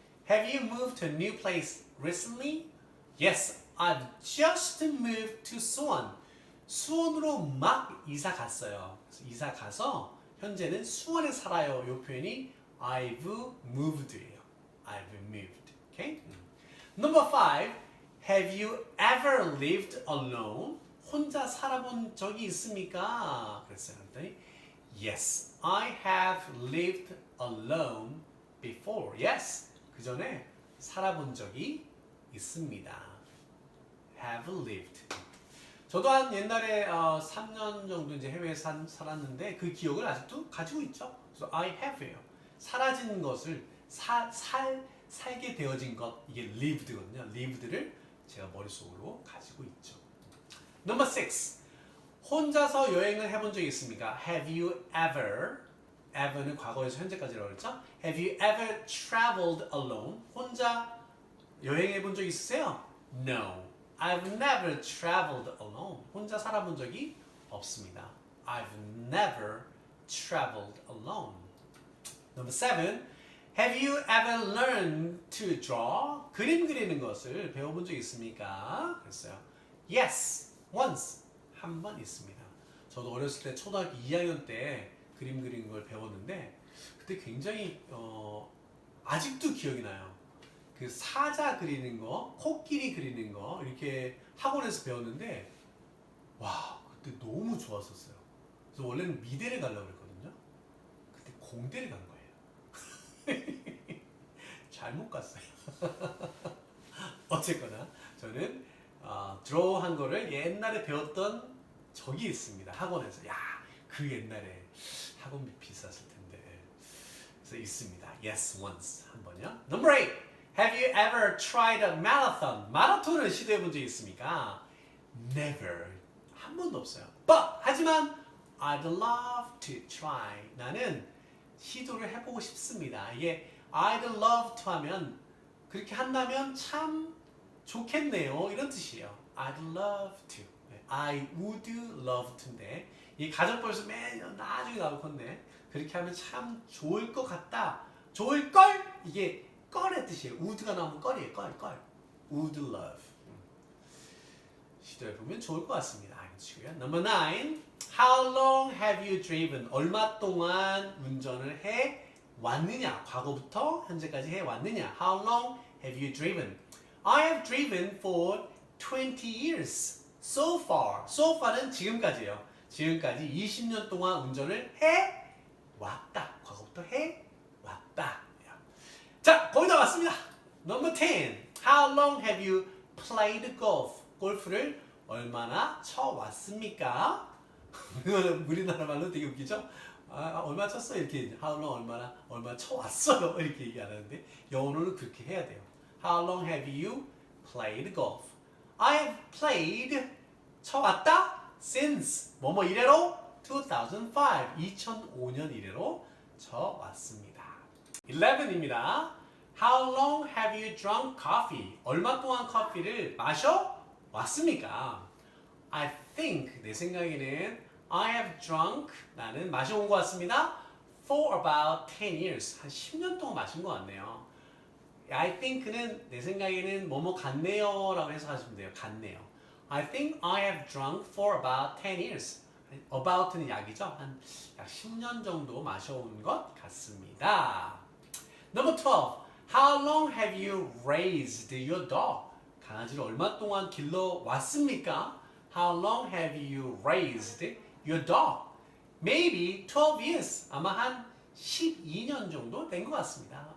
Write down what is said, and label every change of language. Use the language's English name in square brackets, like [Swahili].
[English] Have you moved to a new place recently? Yes, I've just moved to Suwon. [Korean] 수원으로 막 이사 갔어요. 그래서 이사 가서 현재는 수원에 살아요. 이 표현이 [English] I've moved [Korean] 예요. [English] I've moved. Okay? Number 5. Have you ever lived alone? [Korean] 혼자 살아본 적이 있습니까? 그랬어요. 그랬더니 [English] Yes, I have lived alone before. [Korean] Yes, 그 전에 살아본 적이 있습니다. [English] Have lived. [Korean] 저도 한 옛날에 3년 정도 이제 해외에 살았는데 그 기억을 아직도 가지고 있죠. 그래서 [English] I have [Korean] 예요. 사라지는 것을 살게 되어진 것 이게 lived거든요. lived를 제가 머릿속으로 가지고 있죠. [English] Number 6. [Korean] 혼자서 여행을 해본 적이 있습니까? [English] Have you ever [Korean] ever는 과거에서 현재까지라고 그랬죠? [English] Have you ever traveled alone? [Korean] 혼자 여행해 본 적 있으세요? [English] No. I've never traveled alone. [Korean] 혼자 살아본 적이 없습니다. [English] I've never traveled alone. Number 7. Have you ever learned to draw? [Korean] 그림 그리는 것을 배워본 적 있습니까? 그랬어요. [English] Yes. Once. [Korean] 한 번 있습니다. 저도 어렸을 때 초등학교 2학년 때 그림 그리는 걸 배웠는데 그때 굉장히 아직도 기억이 나요. 그 사자 그리는 거, 코끼리 그리는 거 이렇게 학원에서 배웠는데 와 그때 너무 좋았었어요. 그래서 원래는 미대를 가려고 그랬거든요. 그때 공대를 간 거예요. 잘못 갔어요. 어쨌거나 저는 드로우 한 거를 옛날에 배웠던 적이 있습니다. 학원에서. 야, 그 옛날에 학원비 비쌌을 텐데. 그래서 있습니다. [English] Yes, once. [Korean] 한 번요. Number 8. [English] Have you ever tried a marathon? [Korean] 마라톤을 시도해 본 적 있습니까? [English] Never. [Korean] 한 번도 없어요. [English] But [Korean] 하지만 [English] I'd love to try. [Korean] 나는 시도를 해보고 싶습니다. 이게 [English] I'd love to [Korean] 하면 그렇게 한다면 참 좋겠네요. 이런 뜻이에요. [English] I'd love to. I would love to [Korean] 인데 이 가정법에서 맨 나중에 나올 건데 그렇게 하면 참 좋을 것 같다. 좋을 걸 이게 걸의 뜻이에요. would가 나오면 걸이에요. 걸. [English] would love. [Korean] 시도해 보면 좋을 것 같습니다. 알겠고요. Number 9. [English] How long have you driven? [Korean] 얼마 동안 운전을 해 왔느냐? 과거부터 현재까지 해 왔느냐? [English] How long have you driven? I have driven for 20 years. So far. So far [Korean] 는 지금까지예요. 지금까지 20년 동안 운전을 해 왔다. 과거부터 해 왔다. 자, 거의 다 왔습니다. Number 10. [English] How long have you played golf? [Korean] 골프를 얼마나 쳐 왔습니까? 이거는 우리나라 말로 되게 웃기죠? 얼마 쳤어요? 이렇게 [English] how long [Korean] 얼마 쳐 왔어요? 이렇게 얘기 안 하는데 영어로는 그렇게 해야 돼요. [English] How long have you played golf? I have played [Korean] 쳐왔다 since 뭐뭐 이래로 2005 2005년 이래로 쳐왔습니다. 11입니다. [English] How long have you drunk coffee? [Korean] 얼마 동안 커피를 마셔 왔습니까? [English] I think [Korean] 내 생각에는 [English] I have drunk [Korean] 나는 마셔온 것 같습니다. [English] For about 10 years [Korean] 한 10년 동안 마신 것 같네요. [English] I think [Korean] 는 내 생각에는 뭐뭐 같네요 라고 해석하시면 돼요. 같네요. [English] I think I have drunk for about 10 years. [Korean] about는 약이죠. 한 약 10년 정도 마셔온 것 같습니다. [English] Number 12. How long have you raised your dog? [Korean] 강아지를 얼마 동안 길러 왔습니까? [English] How long have you raised your dog? Maybe 12 years. [Korean] 아마 한 12년 정도 된 것 같습니다.